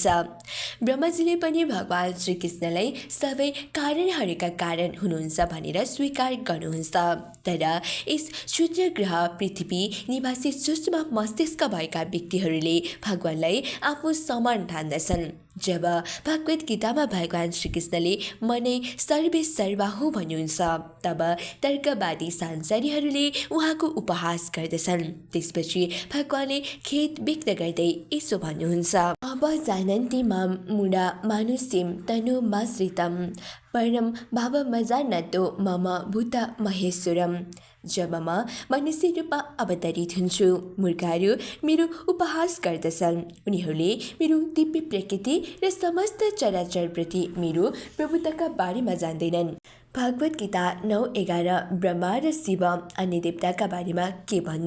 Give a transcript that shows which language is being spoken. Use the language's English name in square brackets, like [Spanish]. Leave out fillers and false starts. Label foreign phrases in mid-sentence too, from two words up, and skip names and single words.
[Nepali] ब्रह्माजीले पनि भगवान श्रीकृष्णलाई सबै कारणहरूका कारण हुनुहुन्छ भनेर स्वीकार गर्नुहुन्छ, तर यस क्षुद्र ग्रह पृथ्वी निवासी सूक्ष्म मस्तिष्क भएका व्यक्तिहरूले भगवानलाई आफू समान ठान्दछन्। जब भगवत गीतामा भगवान श्रीकृष्णले [Sanskrit] मनै सर्वे सर्वा [Nepali] हो भन्नुहुन्छ तब तर्कवादी सांसारीहरूले उहाँको उपहास गर्दछन्। त्यसपछि भगवानले खेद व्यक्त गर्दै यसो भन्नुहुन्छ, [Sanskrit] जानन्ति मां मूढा मानुष्यं तनुमाश्रितं परं भावमजानतो मम भूत महेश्वरम। [Nepali] जब म मनुष्य रूपमा अवतरित हुन्छु, मूर्खहरू मेरो उपहास गर्दछन्। उनीहरूले मेरो दिव्य प्रकृति र समस्त चराचरप्रति मेरो प्रभुताका बारेमा जान्दैनन्। भागवत गीता 9:11 ब्रह्मा र शिव अन्य देवताका बारेमा के भन्नु?